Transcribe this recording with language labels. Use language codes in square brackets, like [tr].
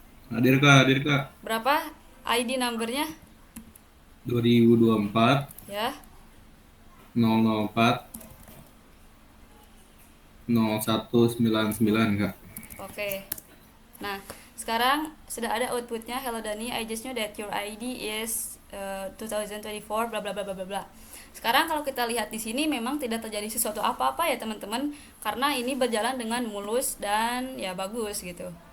[id] Hadir kak. Berapa ID numbernya? 2024 Ya. 004 0199 kak. Oke. Nah, sekarang sudah ada outputnya. [en] Hello Dani, I just know that your ID is 2024 bla bla bla bla bla. [id] Sekarang kalau kita lihat di sini memang tidak terjadi sesuatu apa-apa ya teman-teman, karena ini berjalan dengan mulus dan ya bagus gitu.